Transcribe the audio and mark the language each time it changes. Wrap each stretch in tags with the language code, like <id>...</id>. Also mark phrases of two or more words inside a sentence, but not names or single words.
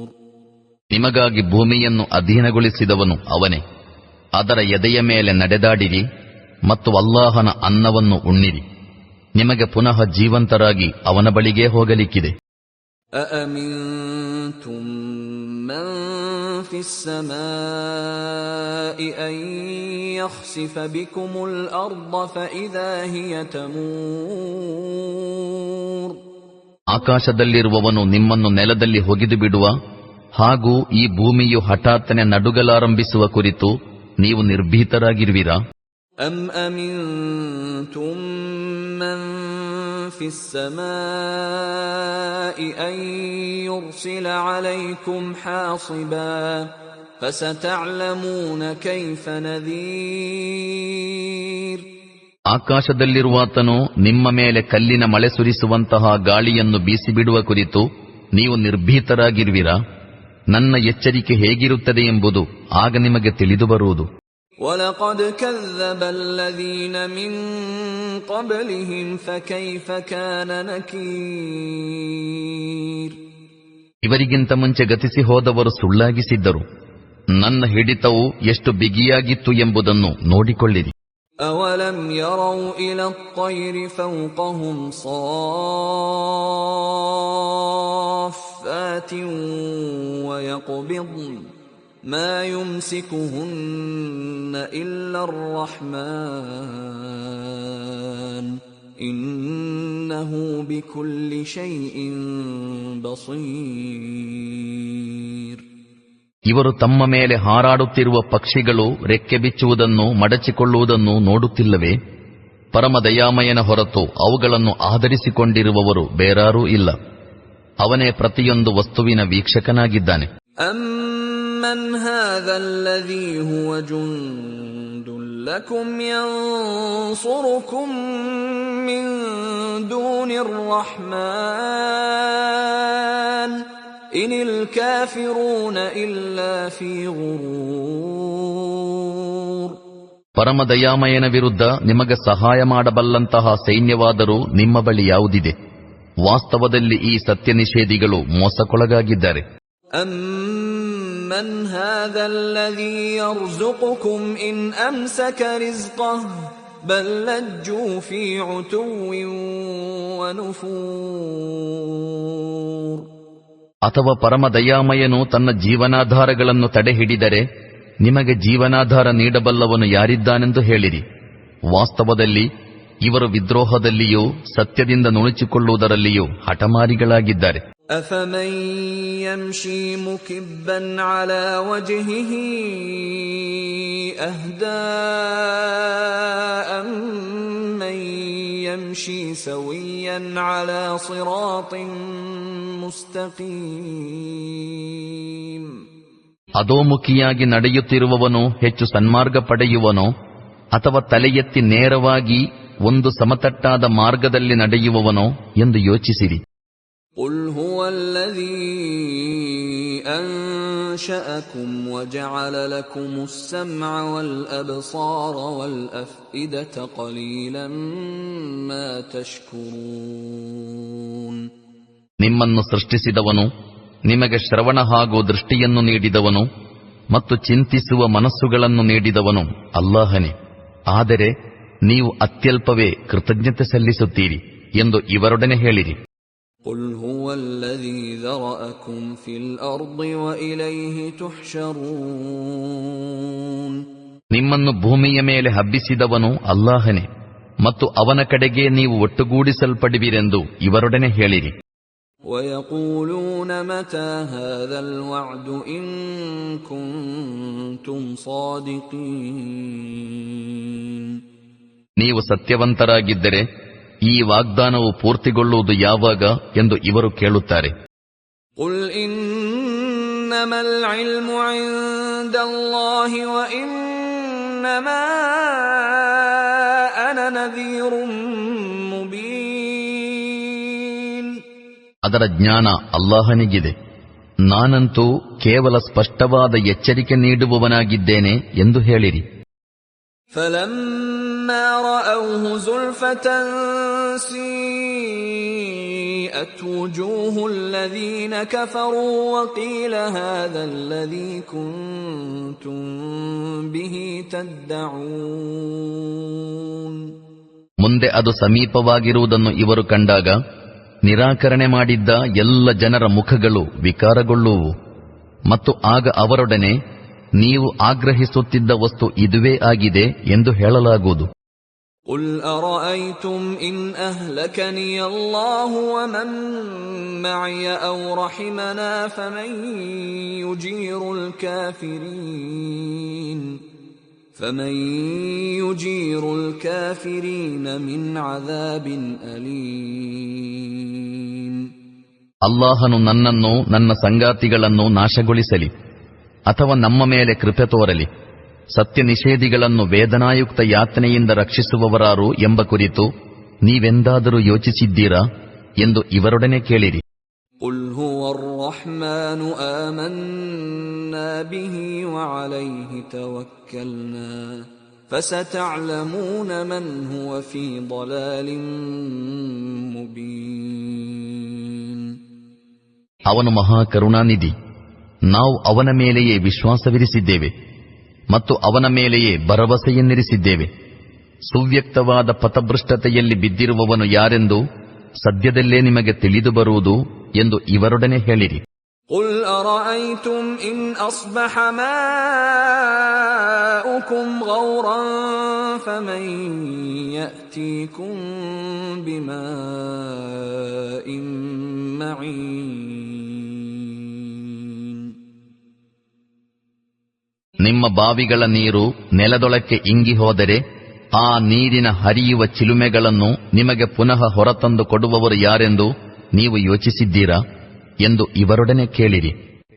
<kn>ನಿಮಗಾಗಿ ಭೂಮಿಯನ್ನು ಅಧೀನಗೊಳಿಸಿದವನು ಅವನೇ. ಅದರ ಎದೆಯ ಮೇಲೆ ನಡೆದಾಡಿರಿ ಮತ್ತು ಅಲ್ಲಾಹನ ಅನ್ನವನ್ನು ಉಣ್ಣಿರಿ. ನಿಮಗೆ ಪುನಃ ಜೀವಂತರಾಗಿ ಅವನ ಬಳಿಗೇ ಹೋಗಲಿಕ್ಕಿದೆ.</kn> <ar>أَأَمِنْتُمْ مَنْ فِي السَّمَاءِ أَنْ يَخْسِفَ بِكُمُ الْأَرْضَ فَإِذَا هِيَ تَمُورُ.</ar> <kn>ಆಕಾಶದಲ್ಲಿರುವವನು ನಿಮ್ಮನ್ನು ನೆಲದಲ್ಲಿ ಹೊಗೆದು ಬಿಡುವ ಹಾಗೂ ಈ ಭೂಮಿಯು ಹಠಾತ್ತನೆ ನಡುಗಲಾರಂಭಿಸುವ ಕುರಿತು ನೀವು ನಿರ್ಭೀತರಾಗಿರುವಿರಾ?</kn> <ar>أَمْ أَمِنْتُمْ مَنْ فِي السَّمَاءِ أَنْ يُرْسِلَ عَلَيْكُمْ حَاصِبًا فَسَتَعْلَمُونَ كَيْفَ نَذِيرٌ.</ar> <kn>ಆಕಾಶದಲ್ಲಿರುವಾತನು ನಿಮ್ಮ ಮೇಲೆ ಕಲ್ಲಿನ ಮಳೆ ಸುರಿಸುವಂತಹ ಗಾಳಿಯನ್ನು ಬೀಸಿಬಿಡುವ ಕುರಿತು ನೀವು ನಿರ್ಭೀತರಾಗಿರುವಿರಾ? ನನ್ನ ಎಚ್ಚರಿಕೆ ಹೇಗಿರುತ್ತದೆ ಎಂಬುದು ಆಗ ನಿಮಗೆ ತಿಳಿದು ಬರುವುದು.</kn> <ar>وَلَقَدْ كَذَّبَ الَّذِينَ مِنْ قَبْلِهِمْ فَكَيْفَ كَانَ نَكِيرٌ.</ar> <kn>ಇವರಿಗಿಂತ ಮುಂಚೆ ಗತಿಸಿ ಹೋದವರು ಸುಳ್ಳಾಗಿಸಿದ್ದರು. ನನ್ನ ಹಿಡಿತವು ಎಷ್ಟು ಬಿಗಿಯಾಗಿತ್ತು ಎಂಬುದನ್ನು ನೋಡಿಕೊಳ್ಳಿರಿ.</kn> <ar>أَوَلَمْ يَرَوْا إِلَى الطَّيْرِ فَوْقَهُمْ صَافَّاتٍ وَيَقْبِضْنَ مَا يُمْسِكُهُنَّ إِلَّا الرَّحْمَنُ إِنَّهُ بِكُلِّ شَيْءٍ بَصِيرٌ.</ar> <kn>ಇವರು ತಮ್ಮ ಮೇಲೆ ಹಾರಾಡುತ್ತಿರುವ ಪಕ್ಷಿಗಳು ರೆಕ್ಕೆ ಬಿಚ್ಚುವುದನ್ನು ಮಡಚಿಕೊಳ್ಳುವುದನ್ನು ನೋಡುತ್ತಿಲ್ಲವೇ? ಪರಮ ದಯಾಮಯನ ಹೊರತು ಅವುಗಳನ್ನು ಆಧರಿಸಿಕೊಂಡಿರುವವರು ಬೇರಾರೂ ಇಲ್ಲ. ಅವನೇ ಪ್ರತಿಯೊಂದು ವಸ್ತುವಿನ ವೀಕ್ಷಕನಾಗಿದ್ದಾನೆ.</kn> <ar>أَمَّنْ هَذَا الَّذِي هُوَ جُنْدٌ لَكُمْ يَنْصُرُكُمْ مِنْ دُونِ الرَّحْمَنِ إِنِ الْكَافِرُونَ إِلَّا فِي غُرُورٍ.</ar> <kn>ಪರಮ ದಯಾಮಯನ ವಿರುದ್ಧ ನಿಮಗೆ ಸಹಾಯ ಮಾಡಬಲ್ಲಂತಹ ಸೈನ್ಯವಾದರೂ ನಿಮ್ಮ ಬಳಿ ಯಾವುದಿದೆ? ವಾಸ್ತವದಲ್ಲಿ ಈ ಸತ್ಯ ನಿಷೇಧಿಗಳು ಮೋಸಕ್ಕೊಳಗಾಗಿದ್ದಾರೆ.</kn> <ar>أَمَّنْ هَذَا الَّذِي يَرْزُقُكُمْ إِنْ أَمْسَكَ رِزْقَهُ بَلْ لَجُّوا فِي عُتُوٍّ وَنُفُورٍ.</ar> <kn>ಅಥವಾ ಪರಮ ದಯಾಮಯನು ತನ್ನ ಜೀವನಾಧಾರಗಳನ್ನು ತಡೆಹಿಡಿದರೆ ನಿಮಗೆ ಜೀವನಾಧಾರ ನೀಡಬಲ್ಲವನು ಯಾರಿದ್ದಾನೆಂದು ಹೇಳಿರಿ. ವಾಸ್ತವದಲ್ಲಿ ಇವರು ವಿದ್ರೋಹದಲ್ಲಿಯೂ ಸತ್ಯದಿಂದ ನುಣುಚಿಕೊಳ್ಳುವುದರಲ್ಲಿಯೂ ಹಠಮಾರಿಗಳಾಗಿದ್ದಾರೆ.</kn> <ar>أَفَمَنْ يَمْشِي مُكِبًّا عَلَى وَجْهِهِ أَهْدَىٰ أَمَّنْ يَمْشِي سَوِيًّا عَلَى صِرَاطٍ مُسْتَقِيمٍ.</ar> <kn>ಅಧೋಮುಖಿಯಾಗಿ ನಡೆಯುತ್ತಿರುವವನು ಹೆಚ್ಚು ಸನ್ಮಾರ್ಗ ಪಡೆಯುವನೋ ಅಥವಾ ತಲೆ ಎತ್ತಿ ನೇರವಾಗಿ ಒಂದು ಸಮತಟ್ಟಾದ ಮಾರ್ಗದಲ್ಲಿ ನಡೆಯುವವನೋ ಎಂದು ಯೋಚಿಸಿರಿ.</kn> <ar>قُلْ هُوَ الَّذِي أَنشَأَكُمْ وَجَعَلَ لَكُمُ السَّمْعَ وَالْأَبْصَارَ وَالْأَفْئِدَةَ قَلِيلًا مَا تَشْكُرُونَ.</ar> <kn>ನಿಮ್ಮನ್ನು ಸೃಷ್ಟಿಸಿದವನು, ನಿಮಗೆ ಶ್ರವಣ ಹಾಗೂ ದೃಷ್ಟಿಯನ್ನು ನೀಡಿದವನು, ಮತ್ತು ಚಿಂತಿಸುವ ಮನಸ್ಸುಗಳನ್ನು ನೀಡಿದವನು ಅಲ್ಲಾಹನೇ. ಆದರೆ ನೀವು ಅತ್ಯಲ್ಪವೇ ಕೃತಜ್ಞತೆ ಸಲ್ಲಿಸುತ್ತೀರಿ ಎಂದು ಇವರೊಡನೆ ಹೇಳಿರಿ.</kn> <ar>قُلْ هُوَ الَّذِي ذَرَأَكُمْ فِي الْأَرْضِ وَإِلَيْهِ تُحْشَرُونَ.</ar> <kn>ನಿಮ್ಮನ್ನು ಭೂಮಿಯ ಮೇಲೆ ಹಬ್ಬಿಸಿದವನು ಅಲ್ಲಾಹನೇ ಮತ್ತು ಅವನ ಕಡೆಗೆ ನೀವು ಒಟ್ಟುಗೂಡಿಸಲ್ಪಡುವಿರೆಂದು ಇವರೊಡನೆ ಹೇಳಿರಿ.</kn> <ar>وَيَقُولُونَ مَتَى هَذَا الْوَعْدُ إِن كُنتُمْ صَادِقِينَ.</ar> <kn>ನೀವು ಸತ್ಯವಂತರಾಗಿದ್ದರೆ ಈ ವಾಗ್ದಾನವು ಪೂರ್ತಿಗೊಳ್ಳುವುದು ಯಾವಾಗ ಎಂದು ಇವರು ಕೇಳುತ್ತಾರೆ.</kn> <ar>قُلْ إِنَّمَا الْعِلْمُ عِندَ اللَّهِ وَإِنَّمَا أَنَا نَذِيرٌ مُبِينٌ.</ar> <kn>ಅದರ ಜ್ಞಾನ ಅಲ್ಲಾಹನಿಗಿದೆ, ನಾನಂತೂ ಕೇವಲ ಸ್ಪಷ್ಟವಾದ ಎಚ್ಚರಿಕೆ ನೀಡುವವನಾಗಿದ್ದೇನೆ ಎಂದು ಹೇಳಿರಿ.</kn> <ar>فَلَمَّا رَأَوْهُ زُلْفَةً سِيئَتْ وُجُوهُ الَّذِينَ كَفَرُوا وَقِيلَ هَذَا الَّذِي كُنتُم بِهِ تَدَّعُونَ.</ar> <kn>ಮುಂದೆ ಅದು ಸಮೀಪವಾಗಿರುವುದನ್ನು ಇವರು ಕಂಡಾಗ ನಿರಾಕರಣೆ ಮಾಡಿದ್ದ ಎಲ್ಲ ಜನರ ಮುಖಗಳು ವಿಕಾರಗೊಳ್ಳುವು ಮತ್ತು ಆಗ ಅವರೊಡನೆ ನೀವು ಆಗ್ರಹಿಸುತ್ತಿದ್ದ ವಸ್ತು ಇದುವೇ ಆಗಿದೆ ಎಂದು ಹೇಳಲಾಗುವುದು.</kn> <ar>قُلْ أَرَأَيْتُمْ إِنْ أَهْلَكَنِيَ اللَّهُ وَمَن مَّعِيَ أَوْ رَحِمَنَا فَمَن يُجِيرُ الْكَافِرِينَ مِنْ عَذَابٍ أَلِيمٍ.</ar> <kn>ಅಲ್ಲಾಹನು ನನ್ನನ್ನು ನನ್ನ ಸಂಗಾತಿಗಳನ್ನು ನಾಶಗೊಳಿಸಲಿ ಅಥವಾ ನಮ್ಮ ಮೇಲೆ ಕೃಪೆ ತೋರಲಿ, ಸತ್ಯ ನಿಷೇಧಿಗಳನ್ನು ವೇದನಾಯುಕ್ತ ಯಾತನೆಯಿಂದ ರಕ್ಷಿಸುವವರಾರು ಎಂಬ ಕುರಿತು ನೀವೆಂದಾದರೂ ಯೋಚಿಸಿದ್ದೀರಾ ಎಂದು ಇವರೊಡನೆ ಕೇಳಿರಿ.</kn> <ar>قُلْ هُوَ الرَّحْمَنُ آمَنَّا بِهِ وَعَلَيْهِ تَوَكَّلْنَا فَسَتَعْلَمُونَ مَنْ هُوَ فِي ضَلَالٍ مُبِينٍ.</ar> <kn>ಅವನು ಮಹಾಕರುಣಾನಿಧಿ, ನಾವು ಅವನ ಮೇಲೆಯೇ ವಿಶ್ವಾಸವಿರಿಸಿದ್ದೇವೆ ಮತ್ತು ಅವನ ಮೇಲೆಯೇ ಭರವಸೆಯನ್ನಿರಿಸಿದ್ದೇವೆ. ಸುವ್ಯಕ್ತವಾದ ಪಥಭೃಷ್ಟತೆಯಲ್ಲಿ ಬಿದ್ದಿರುವವನು ಯಾರೆಂದು ಸದ್ಯದಲ್ಲೇ ನಿಮಗೆ ತಿಳಿದು ಬರುವುದು ಎಂದು ಇವರೊಡನೆ ಹೇಳಿರಿ.</kn> <ar>قُلْ أَرَأَيْتُمْ إِنْ أَصْبَحَ مَاؤُكُمْ غَوْرًا فَمَن يَأْتِيكُم بِمَاءٍ مَّعِينٍ.</ar> <kn>ನಿಮ್ಮ ಬಾವಿಗಳ ನೀರು ನೆಲದೊಳಕ್ಕೆ ಇಂಗಿ ಹೋದರೆ ಆ ನೀರಿನ ಹರಿಯುವ ಚಿಲುಮೆಗಳನ್ನು ನಿಮಗೆ ಪುನಃ ಹೊರತಂದು ಕೊಡುವವರು ಯಾರೆಂದು ನೀವು ಯೋಚಿಸಿದ್ದೀರಾ ಎಂದು ಇವರೊಡನೆ ಕೇಳಿರಿ.</kn>